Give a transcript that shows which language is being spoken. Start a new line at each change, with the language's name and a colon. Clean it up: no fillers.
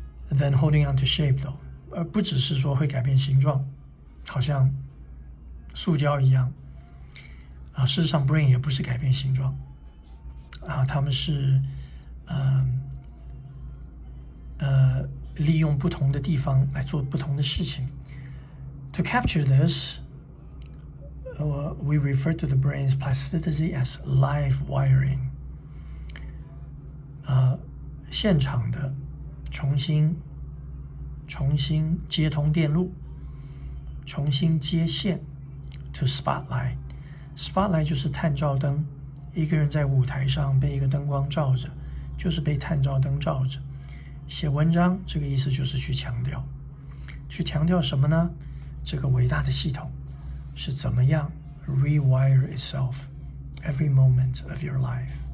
English: Then holding on to shape though，
Chinese: 而不只是说会改变形状，好像塑胶一样。事实上 brain 也不是改变形状，他们是利用不同的地方来做不同的事情。
English: To capture this, we refer to the brain's plasticity as live wiring.
Chinese: 现场的重新接通电路，重新接线。 To spotlight 就是探照灯，一个人在舞台上被一个灯光照着，就是被探照灯照着。写文章这个意思就是去强调什么呢？这个伟大的系统是怎么样
English: rewire itself every moment of your life.